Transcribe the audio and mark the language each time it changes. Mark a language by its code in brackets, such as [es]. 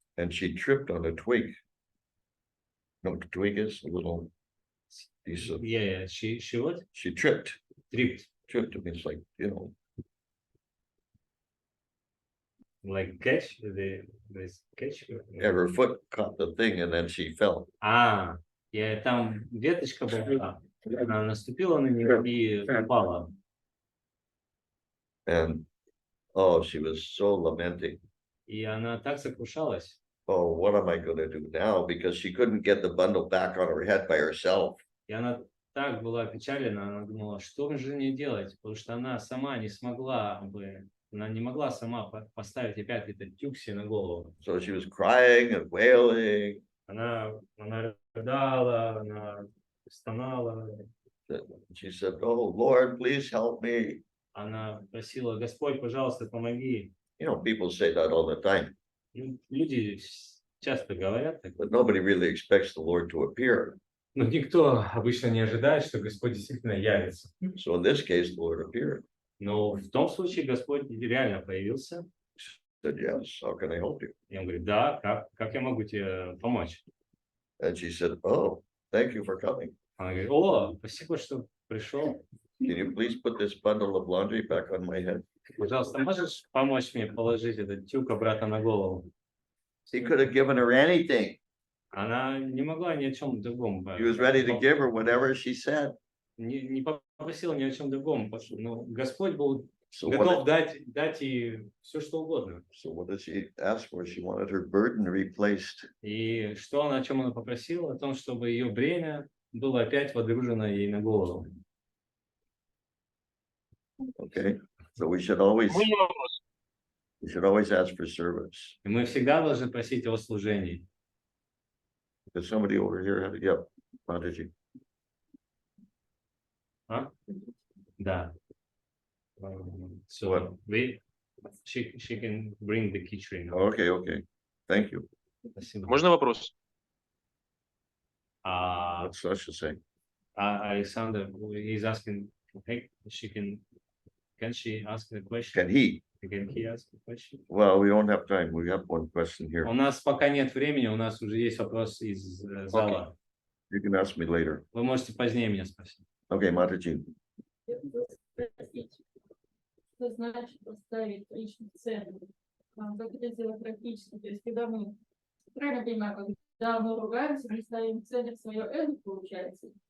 [en] And she tripped on a twig. No, the twig is a little piece of. Yeah, she what? She tripped. Tripped. Tripped means like, you know. Like catch this catch. Yeah, her foot caught the thing and then she fell. [ru] И там веточка была, она наступила на нее и упала. [en] And oh, she was so lamenting. [ru] И она так сокрушалась. [en] Oh, what am I going to do now? Because she couldn't get the bundle back on her head by herself. [ru] И она так была опечалена, она думала, что же мне делать, потому что она сама не смогла бы, она не могла сама поставить опять этот тюк себе на голову. [en] So she was crying and wailing. [ru] Она рыдала, она стонала. [en] She said, "Oh Lord, please help me." [ru] Она просила: Господь, пожалуйста, помоги. [en] You know, people say that all the time. [ru] Люди часто говорят, [en] but nobody really expects the Lord to appear. [ru] но никто обычно не ожидает, что Господь действительно явится. [en] So in this case, the Lord appeared. [ru] Но в том случае Господь реально появился. [en] Said, "Yes, how can I help you?" [ru] И он говорит: да, как я могу тебе помочь? [en] And she said, "Oh, thank you for coming. [ru] Она говорит: о, спасибо, что пришел. [en] Can you please put this bundle of laundry back on my head?" [ru] Пожалуйста, можешь помочь мне положить этот тюк обратно на голову? [en] He could have given her anything. [ru] Она не могла ни о чем другом. [en] He was ready to give her whatever she said. [ru] Не попросила ни о чем другом. Но Господь был [en] So [ru] готов дать ей все, что угодно. [en] so what did she ask for? She wanted her burden replaced. [ru] И о чем она попросила? О том, чтобы ее бремя было опять водружено ей на голову. [en] Okay, so we should always ask for service. [ru] И мы всегда должны просить о служении. [en] There's somebody over here had yep, Prodigy. [ru] Да. So [en] What? she can bring the keychain. Okay. Thank you. [ru] Спасибо. Можно вопрос? [en] What's Sasha saying? Alexander is asking, hey, can she ask the question? Can he? Can he ask the question? Well, we don't have time. We have one question here. [ru] У нас пока нет времени, у нас уже есть вопрос из зала. [en] You can ask me later. [ru] Вы можете позднее меня спросить. [en] Okay, Mataji. [ru] Я хотела спросить, что значит поставить личный центр? Как это сделать практически? То есть, когда мы, правильно понимаю, когда мы ругаемся, мы ставим в центр свое эго, получается.